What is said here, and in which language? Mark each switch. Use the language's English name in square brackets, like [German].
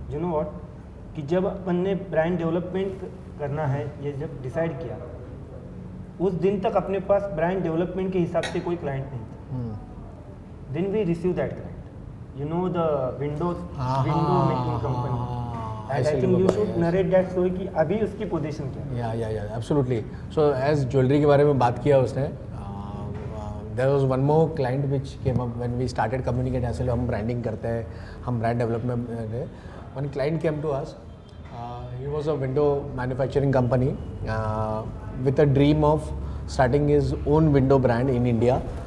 [English] you know what, [Hindi] कि जब अपन ने ब्रांड डेवलपमेंट करना है ये जब डिसाइड किया, उस दिन तक अपने पास ब्रांड डेवलपमेंट के हिसाब से कोई क्लाइंट नहीं था. [English] Then we receive that client, you know the window making company. And I think you should narrate that story [Hindi] कि अभी उसकी पोजीशन क्या है. [English] या absolutely. So as [Hindi] ज्वेलरी के बारे में बात किया उसने, [English] There was one more client which came up when we started communicate. [Hindi] ऐसे हम ब्रांडिंग करते हैं, हम ब्रांड डेवलपमेंट में. [English] One client came to us, he was a window manufacturing company with a dream of starting his own window brand in India.